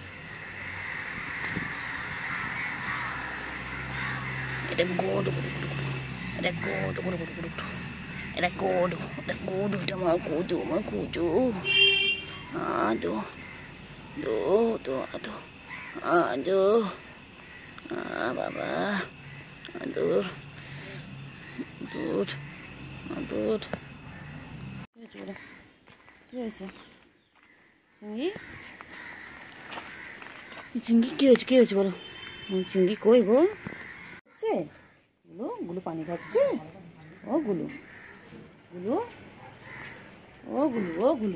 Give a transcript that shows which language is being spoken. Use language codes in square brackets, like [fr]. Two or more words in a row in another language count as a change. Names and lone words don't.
[bn] এটা গুডু গুডু গুডু গুডু এটা গুডু গুডু গুডু গুডু এটা গুডু এটা আমার গুডু আদো দো দো আদো আদো বাবা দূর দূর দূর কি হয়েছে চিঙ্গি কি হয়েছে বলো চিঙ্গি কই গো গুলো পানি খাচ্ছে ও গুলো গুলু, ও গুলু, ও গুলু।